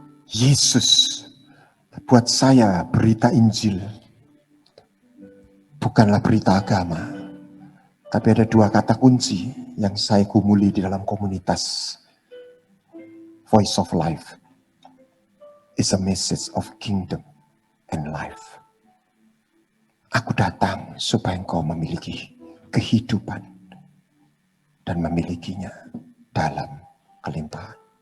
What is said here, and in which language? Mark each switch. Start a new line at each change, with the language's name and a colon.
Indonesian: Yesus buat saya berita Injil bukanlah berita agama, tapi ada dua kata kunci yang saya gumuli di dalam komunitas Voice of Life.
English: It's a message of kingdom and life.
Indonesian: Aku datang supaya engkau memiliki kehidupan dan memilikinya dalam kelimpahan.